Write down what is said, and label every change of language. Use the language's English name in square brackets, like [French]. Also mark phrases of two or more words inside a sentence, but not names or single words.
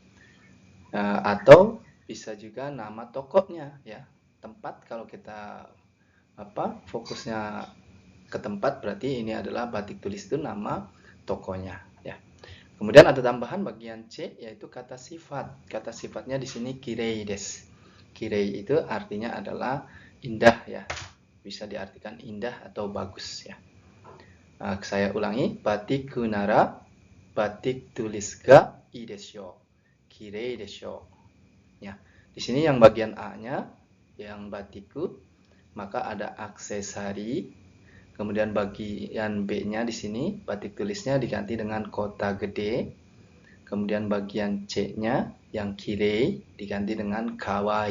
[Indonesian] Atau bisa juga nama tokonya ya. Tempat kalau kita fokusnya ke tempat, berarti ini adalah batik tulis itu nama tokonya ya. Kemudian ada tambahan bagian C, yaitu kata sifat. Kata sifatnya di sini [Japanese] きれいです. [Indonesian] Kirei itu artinya adalah indah ya. Bisa diartikan indah atau bagus ya. Saya ulangi, [Japanese] バティックならバティック・トゥリスがいいでしょう. きれいでしょう. [Indonesian] Ya. Di sini yang bagian A-nya yang batiku, maka ada aksesari. Kemudian bagian B-nya di sini batik tulisnya diganti dengan kota gede. Kemudian bagian C-nya yang kirei diganti dengan kawaii.